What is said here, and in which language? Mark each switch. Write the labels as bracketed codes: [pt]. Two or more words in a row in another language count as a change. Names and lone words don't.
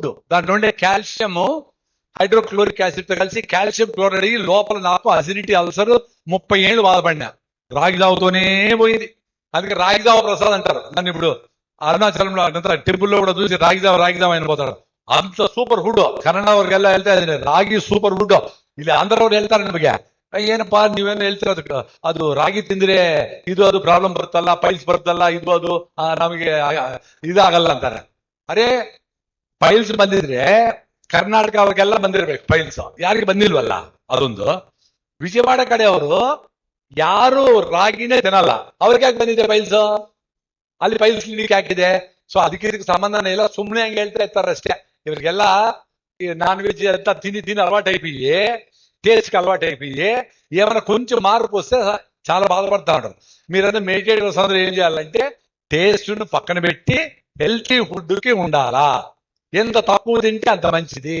[te] దాంట్లో ఉండే [en] calcium hydrochloric acid [te] తో కలిసి [en] calcium chloride [te] అయ్యి లోపల నాకు [en] acidity ulcer [te] 30 ఏళ్ళు బాధపడినా రాగి జావతోనే పోయింది. అందుకే రాగి జావ ప్రసాద్ అంటారు. నన్ను ఇప్పుడు అరుణాచలంలో టెంపుల్లో కూడా చూసి రాగి జావ అయిన పోతాడు. [en] అంత super food. [kn] ಕನ್ನಡವ್ರಿಗೆಲ್ಲ ಹೇಳ್ತಾ ಇದ್ದೀನಿ ರಾಗಿ [en] super food. [kn] ಇಲ್ಲಿ ಆಂಧ್ರವ್ರು ಹೇಳ್ತಾರೆ ನಮಗೆ, ಏನಪ್ಪಾ ನೀವೇನು ಹೇಳ್ತಿರೋದು, ಅದು ರಾಗಿ ತಿಂದ್ರೆ ಅದು ಪ್ರಾಬ್ಲಮ್ ಬರುತ್ತಲ್ಲ, ಪೈಲ್ಸ್ ಬರುತ್ತಲ್ಲ, ಅದು ನಮಗೆ ಇದಾಗಲ್ಲ ಅಂತಾರೆ. ಅರೆ ಪೈಲ್ಸ್ ಬಂದಿದ್ರೆ ಕರ್ನಾಟಕ ಅವ್ರಿಗೆಲ್ಲ ಬಂದಿರ್ಬೇಕು ಪೈಲ್ಸ್, ಯಾರಿಗೆ ಬಂದಿಲ್ವಲ್ಲ ಅದೊಂದು. ವಿಜಯವಾಡ ಕಡೆ ಅವರು ಯಾರು ರಾಗಿನೇ ತಿನ್ನಲ್ಲ, ಅವ್ರಿಗೆ ಯಾಕೆ ಬಂದಿದೆ ಪೈಲ್ಸ್? ಅಲ್ಲಿ [en] piles clinic [kn] ಹಾಕಿದೆ. ಸೊ ಅದಕ್ಕೆ ಸಂಬಂಧನೇ ಇಲ್ಲ, ಸುಮ್ಮನೆ ಹಂಗೆ ಹೇಳ್ತಾ ಇರ್ತಾರೆ ಅಷ್ಟೇ. [te] ಇವ್ರಿಗೆಲ್ಲ [en] non veg [te] అంతా తిని అలవాటు అయిపోయి, టేస్ట్కి అలవాటు అయిపోయి ఏమైనా కొంచెం మార్పు వస్తే చాలా బాధపడతా ఉంటారు. మీరంతా మెడిటేటివ్స్ అందరూ ఏం చేయాలంటే టేస్ట్ను పక్కన పెట్టి [en] healthy foodకి [te] ఉండాలా. ఎంత తక్కువ తింటే అంత మంచిది.